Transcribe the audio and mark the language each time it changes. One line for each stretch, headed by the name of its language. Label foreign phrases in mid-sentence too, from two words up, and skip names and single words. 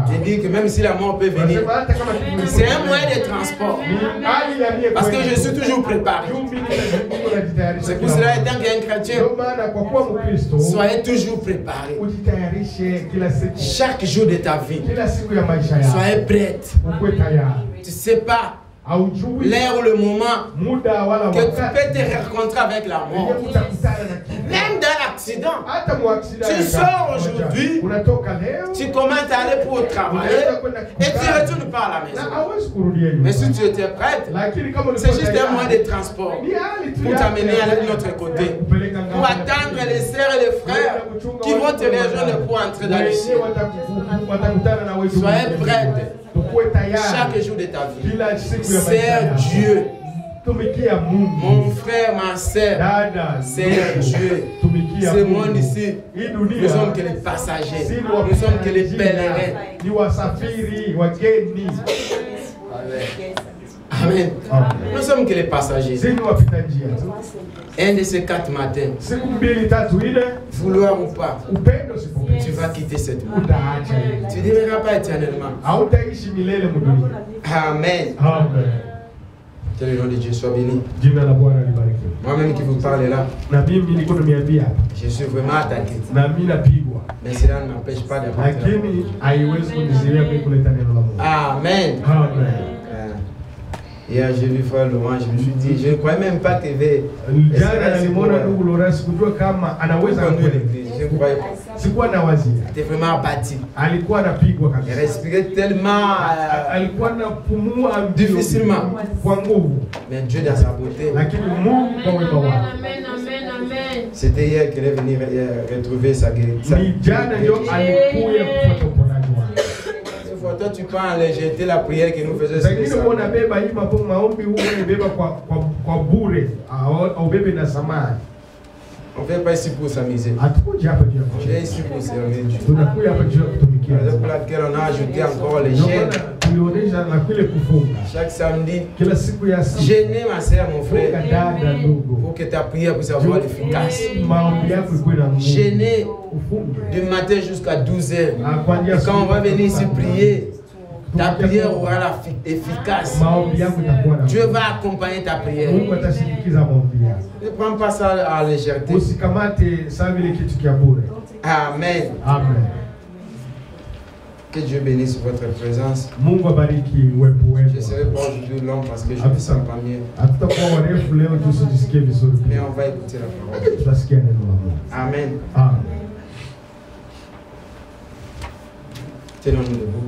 French: Je dis que même si la mort peut venir,
Swahili: Nasema hata kama
French: c'est un moyen de transport.
Swahili: ni hali ya mie
French: Parce que je suis toujours préparé. C'est pour cela, étant qu'un chrétien,
Swahili: Ndio maana kwa kuwa Mkristo
French: soyez toujours préparé.
Swahili: ujitayarishe kila siku,
French: Chaque jour de ta vie,
Swahili: kila siku ya maisha yako
French: soyez prête.
Swahili: ukuwe tayari.
French: Tu ne sais pas
Swahili: Haujui
French: l'heure ou le moment
Swahili: muda wala
French: que tu
Swahili: wakati
French: peux te rencontrer avec la mort.
Swahili: yenye utakutana na kifo.
French: Même dans l'accident,
Swahili: Hata muaksida
French: Tu sors aujourd'hui,
Swahili: unatoka leo
French: tu commences à aller pour travailler et tu ne retournes pas à la
Swahili: na
French: maison.
Swahili: hawezi kurudia
French: Mais si
Swahili: nyumbani.
French: tu étais prête,
Swahili: Lakini kama
French: c'est
Swahili: ulikuwa
French: juste un
Swahili: tayari,
French: moyen de transport
Swahili: ni hali tu
French: pour
Swahili: yake
French: t'amener
Swahili: ya
French: à l'autre côté,
Swahili: kupeleka
French: pour
Swahili: ng'ambo.
French: attendre les sœurs et les frères qui vont te rejoindre pour entrer dans le ciel.
Swahili: Watakutana na wewe.
French: Soyez prête
Swahili: Tukue tayari.
French: chaque jour de ta vie.
Swahili: Kila siku ya maisha
French: Sers
Swahili: yako.
French: Dieu,
Swahili: Tumikia Mungu.
French: mon frère, ma sœur.
Swahili: Dada,
French: Sers Dieu.
Swahili: tumikia
French: Ce
Swahili: Mungu.
French: monde ici,
Swahili: Hii
French: nous
Swahili: dunia
French: sommes que les passagers,
Swahili: si ni
French: nous sommes que les
Swahili: wapita
French: pèlerins.
Swahili: njia, ni wasafiri, wageni. Amen. Amen.
French: Nous sommes que les passagers.
Swahili: Si ni wapita njia.
French: Un de ces 4 matins,
Swahili: Siku mbili tatu ile,
French: vouloir ou pas,
Swahili: upendo usipopenda,
French: tu vas quitter cette monde.
Swahili: utaacha.
French: Tu ne deviendras pas éternellement.
Swahili: Hautaishi milele mudunia. Amen. Amen.
French: Que le nom de Dieu soit béni.
Swahili: Jina la Bwana libarikiwe.
French: Moi-même qui vous parle là,
Swahili: Na mimi niko nimeambia hapa.
French: je suis vraiment attaqué.
Swahili: Na mimi napigwa.
French: Mais cela ne m'empêche pas de rentrer.
Swahili: Lakini haiwezi kunizuia mimi kuleta neno la Mungu. Amen. Amen.
French: Hier, j'ai vu frère Laurent, je me suis dit, je ne croyais même pas qu'il avait.
Swahili: Jana nilimwona ndugu Lawrence kujua kama anaweza
French: conduire
Swahili: kwenda.
French: l'église. Je ne croyais pas.
Swahili: Sikuwa na wazia.
French: J'étais vraiment abattu.
Swahili: Alikuwa anapigwa
French: Il
Swahili: kabisa.
French: respirait tellement
Swahili: Alikuwa anapumua
French: difficilement.
Swahili: kwa nguvu.
French: Mais Dieu dans sa beauté.
Swahili: Lakini Mungu kwa wema wake.
French: C'était hier qu'il est venu retrouver sa guérison.
Swahili: Ni jana ndio alikuja kupata uponaji wake.
French: Toi, tu prends en légèreté la prière que nous faisons.
Swahili: Lakini unaona beba hii maombi huko ni beba kwa bure au bebe na samani.
French: On ne vient pas ici pour s'amuser.
Swahili: Hatukuja hapa juu ya
French: On vient ici pour servir Dieu.
Swahili: tunakuja hapa juu ya kutumikia.
French: C'est pour laquelle on a ajouté encore les
Swahili: Ndio
French: jeûnes.
Swahili: maana tulionyesha na kule kufunga.
French: Chaque samedi,
Swahili: Kila siku ya siku.
French: jeûner ma soeur, mon frère,
Swahili: Dada ndugu.
French: pour que ta prière puisse avoir l'efficace.
Swahili: Maombi yako ikuwe na nguvu.
French: Jeûner
Swahili: Ufunge.
French: du matin jusqu'à 12h.
Swahili: Kuanzia
French: Et quand on va venir ici prier, ta
Swahili: Tukija
French: prière aura l'efficace.
Swahili: maombi yako itakuwa na
French: Dieu
Swahili: nguvu.
French: va accompagner ta prière.
Swahili: Mungu atashindikiza maombi yako.
French: Ne prends pas ça à légèreté.
Swahili: Usikamate sawa vile kitu kia bure. Amen. Amen.
French: Que Dieu bénisse votre présence.
Swahili: Mungu abariki uwepo
French: Je ne
Swahili: wenu.
French: serai pas aujourd'hui long parce que je ne me sens pas mieux.
Swahili: Hatutakuwa warefu leo tusijisikie vizuri
French: Mais
Swahili: pia.
French: on va écouter la parole.
Swahili: Tutasikia neno la Mungu. Amen. Amen.
French: Tenons-nous debout.